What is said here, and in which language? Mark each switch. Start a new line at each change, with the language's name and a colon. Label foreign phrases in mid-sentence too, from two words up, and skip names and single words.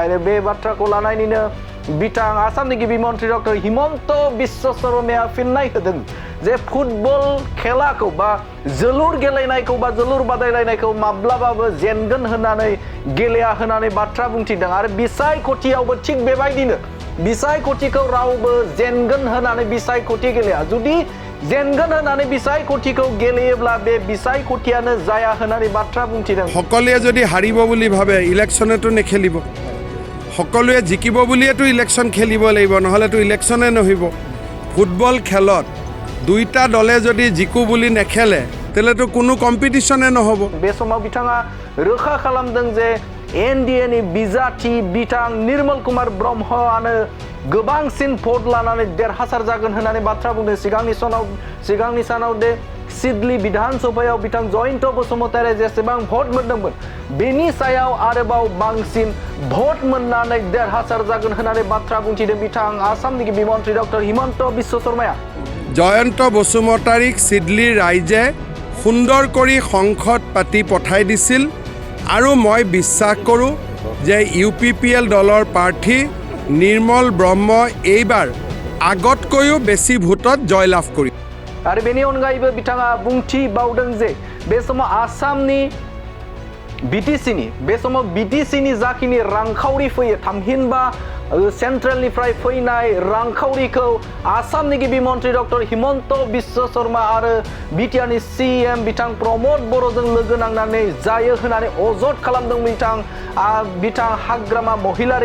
Bodo: आरो बे बाथ्राखौ लानानैनो बिथां आसामनि गिबि मन्त्रि डक्टर हिमन्त बिश्व शर्माया फिननाय होदों जे फुटबल खेलाखौ बा जोलुर गेलेनायखौ बा जोलुर बादायलायनायखौ माब्लाबाबो जेनगोन होननानै गेलेया होननानै बाथ्रा बुंथिदों आरो बिसायख'थियावबो थिग बेबायदिनो बिसायख'थिखौ रावबो जेनगोन होननानै बिसायख'थि गेलेया। जुदि जेनगोन होननानै बिसायख'थिखौ गेलेयोब्ला बे बिसायख'थियानो जाया होननानै बाथ्रा बुंथिदों।
Assamese: সকলোৱে যদি হাৰিব বুলি ভাবে ইলেকশ্যনেতো নেখেলিব, সকলোৱে জিকিব বুলিয়েতো ইলেকশ্যন খেলিব লাগিব, নহ'লেতো ইলেকশ্যনে নহ'ব। ফুটবল খেলত দুইটা দলে যদি জিকো বুলি নেখেলে তেলেতো কোনো কম্পিটিশনে নহ'ব।
Bodo: बे समाव बिथाङा रोखा खालामदों जे एनडिएनि बिजाथि बिथां निर्मल कुमार ब्रह्मआनो गोबांसिन भट लानानै देरहासार जागोन होननानै बाथ्रा बुंदों। सिगांनि सानाव दे सिडली विधान सभायाव बिथां जयन्त बसुमतारी जेसेबां भट मोनदोंमोन बेनि सायाव आरोबाव बांसिन भट मोननानै देरहासार जागोन होननानै बाथ्रा बुंथिदों बिथां आसामनि गिबि मन्त्रि डक्टर हिमन्त बिश्व शर्माया।
Assamese: জয়ন্ত বসুমতাৰীক চিডলিৰ ৰাইজে সুন্দৰ কৰি সংসদ পাতি পঠাই দিছিল আৰু মই বিশ্বাস কৰোঁ যে UPPL দলৰ প্ৰাৰ্থী নিৰ্মল ব্ৰহ্ম এইবাৰ আগতকৈও বেছি ভোটত জয়লাভ কৰিব।
Bodo: आरो बेनि अनगायैबो बिथाङा बुंथिबावदों जे बे समाव आसामनि बिटिसिनि जाखिनि रांखावरि फैयो थामहिनबा सेन्ट्रेलनिफ्राय फैनाय रांखावरिखौ आसामनि गिबि मन्त्रि डक्टर हिमन्त बिश्व शर्मा आरो बिटिआरनि CM बिथां प्रमद बर'जों लोगो नांनानै जायो होननानै अजद खालामदों बिथां हाग्रामा महिलारि।